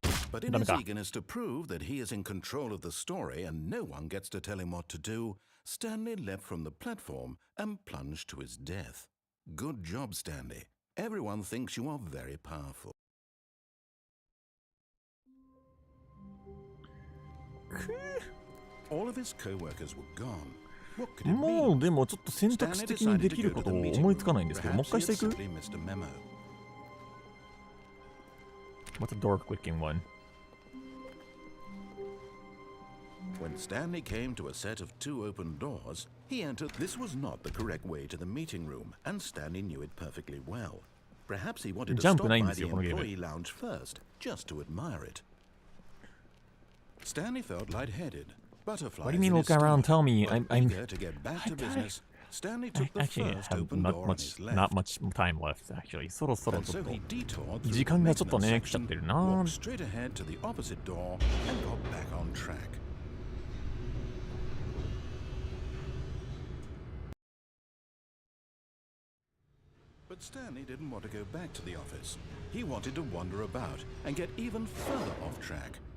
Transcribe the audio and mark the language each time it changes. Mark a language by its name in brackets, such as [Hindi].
[English] But in his eagerness to prove that he is in control of the story and no one gets to tell him what to do, Stanley leapt from the platform and plunged to his death. Good job, Stanley. Everyone thinks you are very powerful. All of his co-workers were gone. What could it mean? [Japanese] もうでもちょっと選択肢的にできることを思いつかないんですけど、もう一回していく？ [English] What's a door clicking one? When Stanley came to a set of two open doors, he entered. This was not the correct way to the meeting room, and Stanley knew it perfectly well. Perhaps he wanted to stop by the employee lounge first, just to admire it. Stanley felt lightheaded. Butterflies. What do you mean look around? Tell me. I'm eager to get back to business. Stanley took the first open door on his left. Not much time left, actually. [Japanese] そろそろちょっと時間がちょっとね来ちゃってるな。 [English] Walked straight ahead to the opposite door and got back on track. But Stanley didn't want to go back to the office. He wanted to wander about and get even further off track.